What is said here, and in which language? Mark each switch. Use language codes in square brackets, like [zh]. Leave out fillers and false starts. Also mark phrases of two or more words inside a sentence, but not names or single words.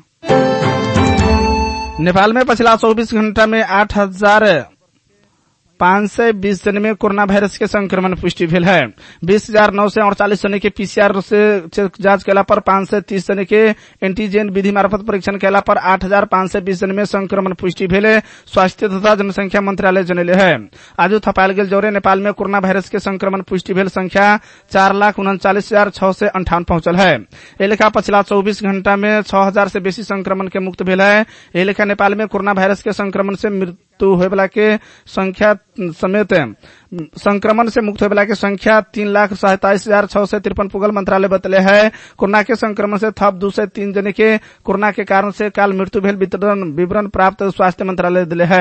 [mai] नेपाल में पिछला 24 घंटा में 8,520 जने में कोरोना वायरस के संक्रमण पुष्टि भेल है। 20,948 जने के पीसीआर से जांच कैला पर 530 जने के एंटीजन विधि मार्फत परीक्षण कैला पर 8,520 जने में संक्रमण पुष्टि भेल है। स्वास्थ्य तथा जनसंख्या मंत्रालय जनले है। आज थपायल गेल जोरे नेपाल में कोरोना वायरस के संक्रमण पुष्टि भेल संख्या 4,39,658 पहुंचल है। एहि लेखा पिछला 24 घंटा में 6,000 से बेसी संक्रमण के मुक्त भेल है। एहि लेखा नेपाल में कोरोना वायरस के संक्रमण से मृत्यु होए वाला के संख्या समेत संक्रमण से मुक्त होने की संख्या 3,27,653 पुगल मंत्रालय बतले है। कोरोना के संक्रमण से थप 2 से 3 जने के कोरोना के कारण से काल मृत्यु भेल विवरण प्राप्त स्वास्थ्य मंत्रालय दिले है।